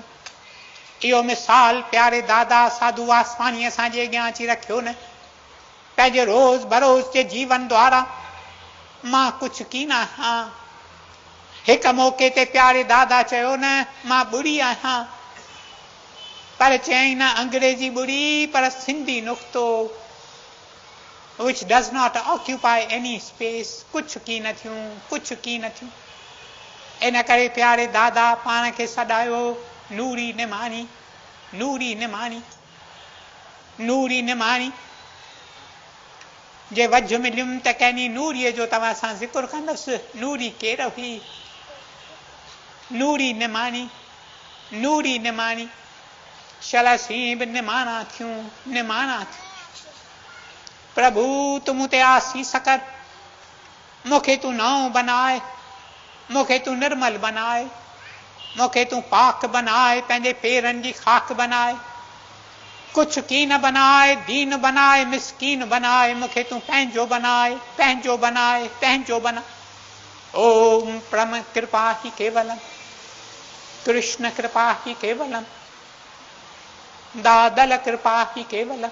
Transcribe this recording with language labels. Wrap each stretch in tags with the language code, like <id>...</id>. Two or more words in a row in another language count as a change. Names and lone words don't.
<sd>इहो मिसाल प्यारे दादा साधू वासवाणी असांजे अॻियां अची रखियो न, पंहिंजे रोज़ बरोज़ जे जीवन द्वारा। मां कुझु की न आहियां। हिकु मौक़े ते प्यारे दादा चयो न, मां ॿुड़ी आहियां, पर चयईं न अंग्रेजी ॿुड़ी, पर सिंधी नुक़्तो,</sd> <en>which does not occupy any space।</en> <sd>कुझु की न थियूं, कुझु की न थियूं। इन करे प्यारे दादा पाण खे सॾायो नूरी निमाणी, नूरी निमाणी, नूरी निमाणी। जे वझ मिलियुमि त कंहिं नूरीअ जो तव्हां सां ज़िक्र कंदसि। नूरी केरु हुई? नूरी निमाणी, नूरी निमाणी। शलसीं बि निमाणा थियूं, निमाणा थियूं। प्रभु तूं मूं ते आसीस कर, मूंखे तूं नओं बनाए, मूंखे तूं निर्मल बनाए, मूंखे तूं पाक बनाए, पंहिंजे पेरनि जी खाक बनाए। कुछ की न बनाए, दीन बनाए, मिस्कीन बनाए, मुखे तू पंहिंजो बनाए, पंहिंजो बनाए, पंहिंजो बना।</sd> <sa>ओम परम कृपा ही केवलम, कृष्ण कृपा ही केवलम, दादल कृपा ही केवलम।</sa>